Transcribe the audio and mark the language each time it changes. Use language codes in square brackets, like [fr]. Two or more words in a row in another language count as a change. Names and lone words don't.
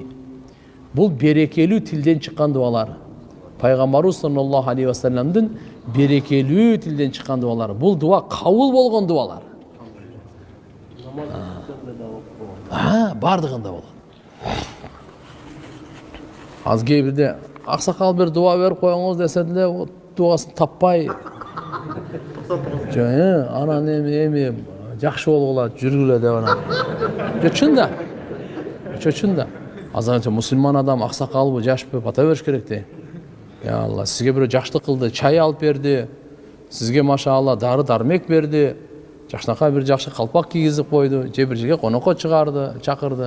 [kk] Бұл берекелі тілден шыққан дуалар. Пайғамбарымыз [ar] صلى الله عليه وسلم [kk] берекелі тілден шыққан дуалар. Бұл дуа қабыл болған дуалар. Бардығында болады. Аз кейбірде ақсақал бір дуа беріп қойыңыз десе де дуасын таппай анан [ky] эми жакшы болгула жүргүлө деп анан чын да азырынча мусулман адам аксакалбы жашпы бата бериш керек де. Я Алла, сизге бирөө жакшылык кылды, чай алып берди, сизге машаалла дары дармек берди, жакшынакай бир жакшы калпак кийгизип койду, же бир жерге конокко чакырды.